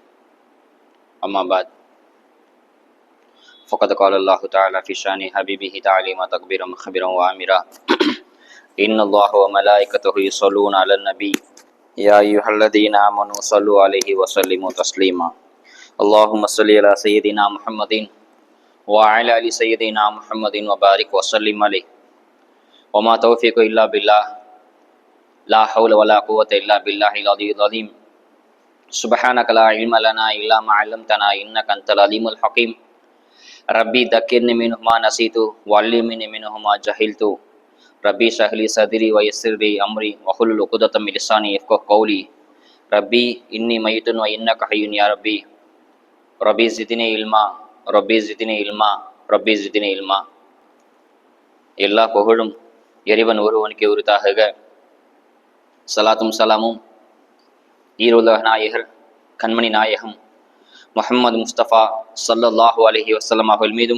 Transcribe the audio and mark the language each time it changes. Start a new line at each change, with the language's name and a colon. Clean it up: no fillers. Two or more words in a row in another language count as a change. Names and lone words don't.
Arabic: أما بعد. فقد قال الله تعالى في شأن حبيبه تعليما تكبيرا مخبرا وآمرا. إن الله وملائكته يصلون على النبي يا أيها الذين آمنوا صلوا عليه وسلموا تسليما. اللهم صل على سيدنا محمد وعلى ال سيدنا محمد وبارك وسلم عليه وما توفيق الا بالله لا حول ولا قوه الا بالله العلي العظيم. سبحانك لا علم لنا الا ما علمتنا انك انت العليم الحكيم. ربي ذكرني منه ما نسيت وعلمني منه ما جهلت. ربي اشرح لي صدري ويسر لي امري واحلل عقدة من لساني يفقهوا قولي. ربي اني ميت وانك حي يا ربي رب زدني علما رب زدني علما رب زدني علما.
Tamil: எல்லா புகழும் இறைவன் ஒருவனுக்கு உரித்தாக. சலாத்தும் சலாமும் ஈருலக நாயகர் கண்மணி நாயகம் முஹம்மது முஸ்தபா
Arabic: صلى الله عليه وسلم
Tamil: அவர்கள் மீதும்